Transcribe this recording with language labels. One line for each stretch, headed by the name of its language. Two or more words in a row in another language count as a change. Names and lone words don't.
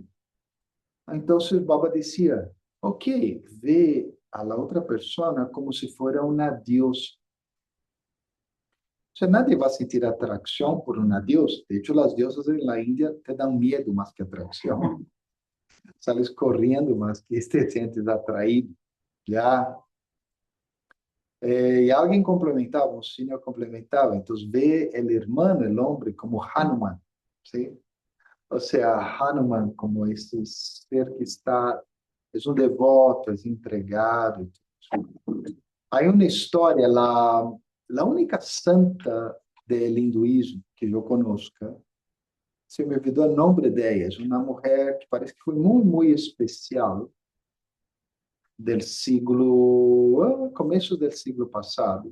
Portuguese: Então, Baba dizia, ok, vê a la outra pessoa como se fosse uma diosa.
Spanish: O sea, nadie
Portuguese: vai sentir atração por uma diosa.
Spanish: De hecho,
Portuguese: as diosas na Índia te dão medo mais que atração.
Spanish: Sales
Portuguese: correndo mais
Spanish: que te sientes atraído.
Portuguese: Já. E alguém complementava, um senhor complementava. Então, vê o irmão, o homem, como Hanuman. ¿Sí?
Spanish: O sea,
Portuguese: Hanuman como esse ser que está, é um devoto, é entregado. Há uma história, a única santa do hinduísmo que eu conozca, se me olvidou o nome dela, é uma mulher que parece que foi muito especial do siglo, começo do siglo passado.